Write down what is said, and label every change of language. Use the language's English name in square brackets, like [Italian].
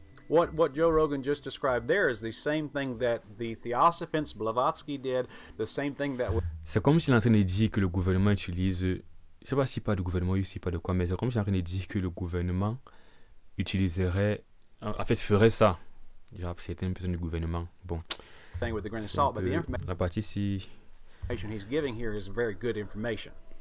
[English] What Joe Rogan just described there is the same thing that the Theosophants Blavatsky did, the same thing that... [French] C'est comme s'il est en train de dire que le gouvernement utilise... Je ne sais pas si pas de gouvernement ou si pas de quoi, mais c'est comme s'il est en train de dire que le gouvernement utiliserait... En fait, ferait ça. Genre, c'était une personne du gouvernement. Bon. La partie ici... [English] he's giving here is very good information.